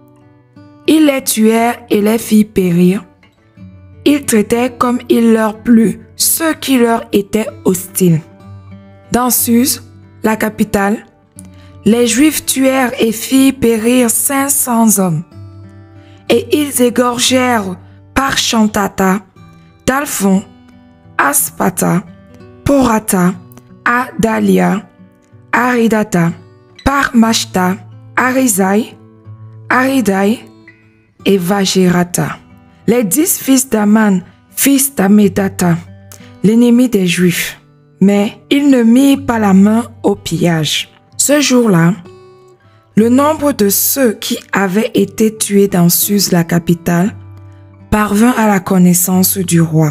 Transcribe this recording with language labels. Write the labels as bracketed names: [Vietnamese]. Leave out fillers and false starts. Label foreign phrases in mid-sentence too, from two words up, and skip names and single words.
[French] Ils les tuèrent et les firent périr. Ils traitaient comme il leur plut ceux qui leur étaient hostiles. Dans Suse, la capitale, les Juifs tuèrent et firent périr 500 hommes. Et ils égorgèrent Parchantata, Dalphon, Aspata, Porata, Adalia, Aridata, Parmashta, Arizai, Aridai et Vagérata. Les 10 fils d'Aman, fils d'Amedata, l'ennemi des Juifs. Mais ils ne mirent pas la main au pillage. Ce jour-là, le nombre de ceux qui avaient été tués dans Suse, la capitale, parvint à la connaissance du roi.